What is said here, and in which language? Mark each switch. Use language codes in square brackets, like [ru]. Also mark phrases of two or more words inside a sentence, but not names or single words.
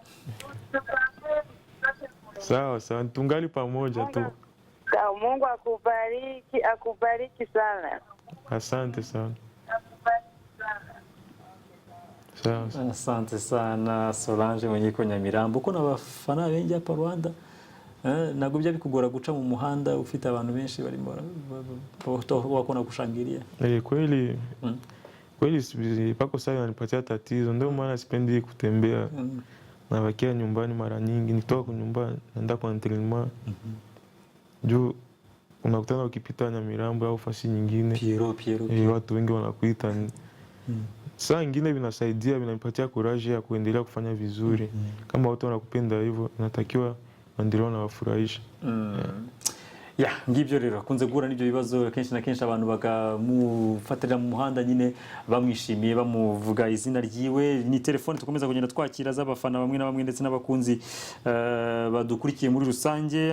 [sw] Sawa sawa, tungali pamoja tu. Mungu akubariki sana. Asante sana. Sawa. Asante sana Solange mwenye iko Nyamirambo. [rw] Uko n'abafana benshi hapa Rwanda. Ntabwo bijya bikugora guca mu muhanda ufite abantu benshi barimo [sw] wakona kushangilia. Kweli kweli pako sana inanipatia tatizo, ndio maana sipendi kutembea. Nabakia nyumbani mara nyingi, nitoka kwa nyumbani naenda kwa entraînement. Juu unakutana ukipita Nyamirambo au fasi nyingine. Piero. Watu wengi wanakuita. Saa ingine vinasaidia, vinanipatia courage ya kuendelea kufanya vizuri. Kama watu wanakupenda hivyo, natakiwa endelea na wafurahisha. [rw] Ngibyo rero akunze guhura n'ibyo bibazo kenshi na kenshi abantu bakamufatira mu muhanda nyine bamwishimiye bamuvuga izina ryiwe. Ni telefone tukomeza kugenda twakira z'abafana bamwe na bamwe ndetse n'abakunzi badukurikiye muri rusange.